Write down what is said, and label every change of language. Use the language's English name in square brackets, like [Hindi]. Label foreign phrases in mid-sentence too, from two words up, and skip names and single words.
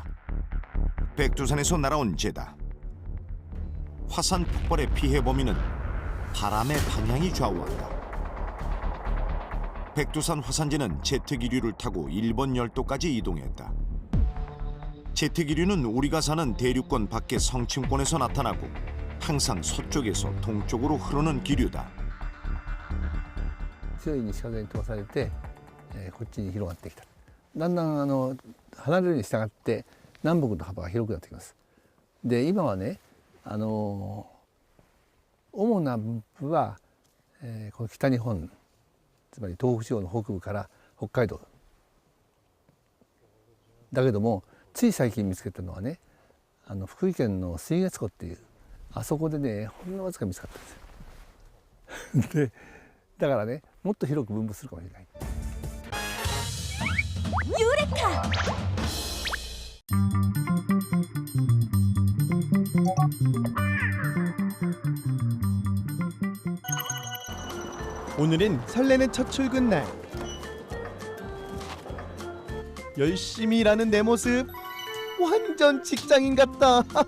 [Korean] 백두산에서 날아온 재다. 화산 폭발의 피해 범위는 바람의 방향이 좌우한다. 백두산 화산재는 제트기류를 타고 일본 열도까지 이동했다. 제트기류는 우리가 사는 대륙권 밖의 성층권에서 나타나고 항상 서쪽에서 동쪽으로 흐르는 기류다. [Japanese] 強い西風に飛ばされて、こっちに広がってきた。だんだん離れるに従って南北の幅が広くなってきます。で今はね、主な分布は、この北日本、つまり東北地方の北部から北海道だけども、つい最近見つけたのはね、福井県の水月湖っていうあそこでね、ほんのわずか見つかったんですよ。でだからね、もっと広く分布するかもしれない。ユレカ! [Korean] 오늘은 설레는 첫 출근 날. 열심히 일하는 내 모습 완전 직장인 같다.